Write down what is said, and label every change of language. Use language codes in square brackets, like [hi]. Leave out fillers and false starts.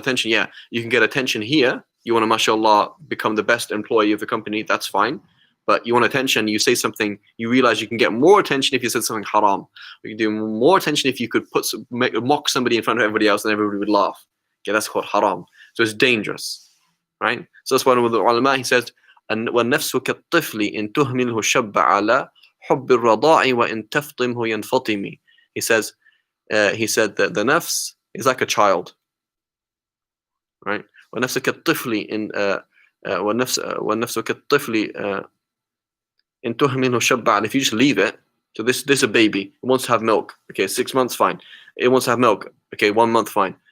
[en] Yeah, you can get attention here. You want to, mashallah, become the best employee of the company. That's fine. But you want attention, you say something, you realize you can get more attention if you said something haram. You can do more attention if you could mock somebody in front of everybody else and everybody would laugh. Okay, that's called haram. So it's dangerous, right? So that's why one of the ulama, he says, [ar] وَالنَّفْسُ كَالطِّفْلِ إِن تُهْمِلْهُ شَبَّ عَلَى حُبِّ الرَّضَاعِ وَإِن تَفْطِمْهُ يَنْفَطِمِ. [en] He said that the nafs is like a child, right? [ar] وَالنَّفْسُ كَالطِّفْلِ وَالنَّفْسُ كَالطِّفْلِ إن تهمله شبع. [en] If you just leave it, so this is a baby, it wants to have milk. Okay, 6 months, fine. It wants to have milk. Okay, 1 month, fine.